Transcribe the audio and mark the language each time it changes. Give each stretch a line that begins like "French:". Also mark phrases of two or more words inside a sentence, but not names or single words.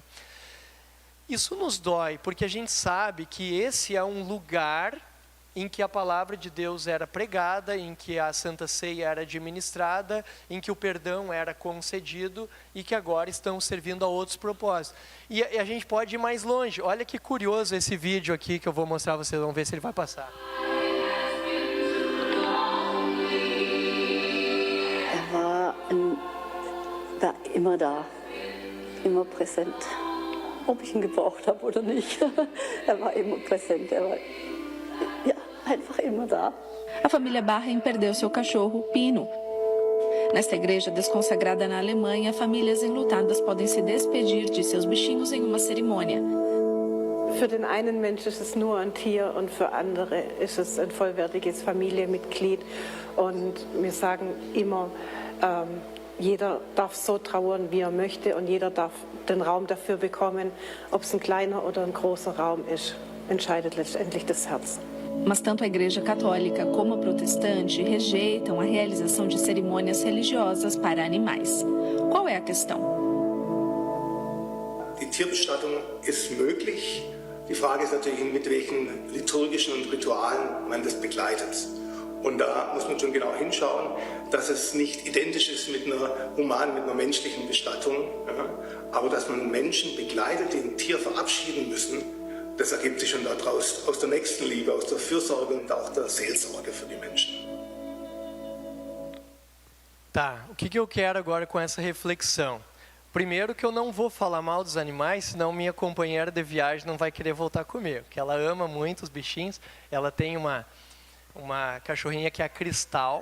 Portuguese: Isso nos dói, porque a gente sabe que esse é um lugar em que a palavra de Deus era pregada, em que a Santa Ceia era administrada, em que o perdão era concedido e que agora estão servindo a outros propósitos. E a gente pode ir mais longe. Olha que curioso esse vídeo aqui que eu vou mostrar, vocês vão ver se ele vai passar.
German: War immer da, immer präsent. Ob ich ihn gebraucht habe oder nicht, war immer präsent. War einfach immer da.
Portuguese: A família Barren perdeu seu cachorro, Pino. Nesta igreja desconsagrada na Alemanha, famílias enlutadas podem se despedir de seus bichinhos em uma cerimônia.
German: Für den einen Mensch ist es nur ein Tier und für andere ist es ein vollwertiges Familienmitglied. Und wir sagen immer, jeder darf so trauern, wie er möchte, und jeder darf den Raum dafür bekommen. Ob es ein kleiner oder ein großer Raum ist, entscheidet letztendlich das Herz.
Portuguese: Mas tanto a Igreja Católica como a protestante rejeitam a realização de cerimônias religiosas para animais. Qual é a questão?
German: Die Tierbestattung ist möglich. Die Frage ist natürlich, mit welchen liturgischen und Ritualen man das begleitet. Und da muss man schon genau hinschauen, dass es nicht identisch ist mit einer humanen, mit einer menschlichen Bestattung. Ja, aber dass man Menschen begleitet, die ein Tier verabschieden müssen, das ergibt sich schon daraus, aus der Nächstenliebe, aus der Fürsorge und auch der Seelsorge für die Menschen.
Portuguese: Tá, o que eu quero agora com essa reflexão? Primeiro que eu não vou falar mal dos animais, senão minha companheira de viagem não vai querer voltar comigo, porque ela ama muito os bichinhos. Ela tem uma cachorrinha que é a Cristal.